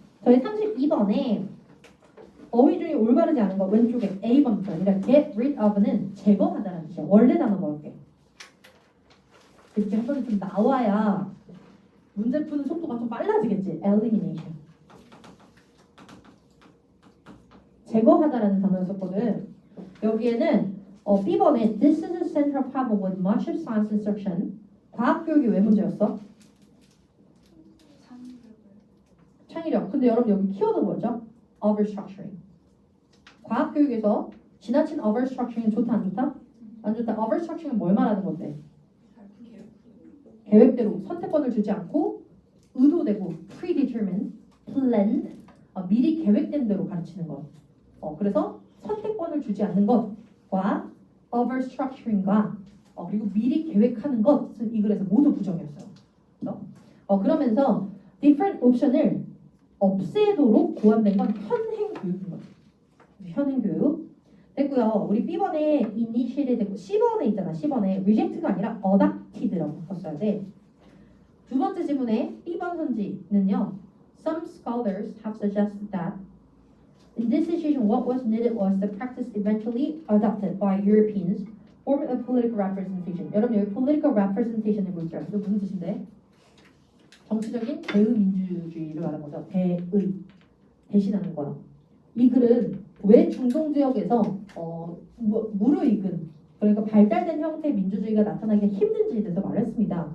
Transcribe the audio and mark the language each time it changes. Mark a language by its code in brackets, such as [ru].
[ko] 저희 32번에 어휘 중에 올바르지 않은 거 왼쪽에 A번부터 아니라 get rid of는 제거하다라는 뜻이에요. 원래 단어 볼게. 이렇게 한 번에 좀 나와야 문제 푸는 속도가 좀 빨라지겠지. [en] elimination. [ko] 제거하다라는 단어를 썼거든. 여기에는 B번에 [en] This is a central problem with much of science instruction. [ko] 과학 교육이 왜 문제였어? 창의력. 근데 여러분 여기 키워드 뭐죠? Overstructuring. 과학 교육에서 지나친 overstructuring은 좋다 안 좋다? 안 좋다. overstructuring은 뭘 말하는 건데? 계획대로 선택권을 주지 않고 의도되고 predetermined, planned 미리 계획된 대로 가르치는 것. 그래서 선택권을 주지 않는 것과 overstructuring과 그리고 미리 계획하는 것은 이 글에서 모두 부정이었어요. 그렇죠? 그러면서 different option을 없애도록 고안된 건 현행 교육인 거죠. 현행 교육 됐고요. 우리 B번에 initiate 됐고 C번에 있잖아. C번에 reject가 아니라 adopted라고 썼어야 돼. 두 번째 지문에 B번 선지는요. [en] Some scholars have suggested that in this situation, what was needed was the practice eventually adopted by Europeans, form of political representation. [ko] 여러분 여기 political representation을 볼게요. 이거 무슨 뜻인데? 정치적인 대의민주주의를 말하는 거죠. 대신하는 거야. 이 글은 왜 중동 지역에서 무르익은 그러니까 발달된 형태의 민주주의가 나타나기가 힘든지에 대해서 말했습니다.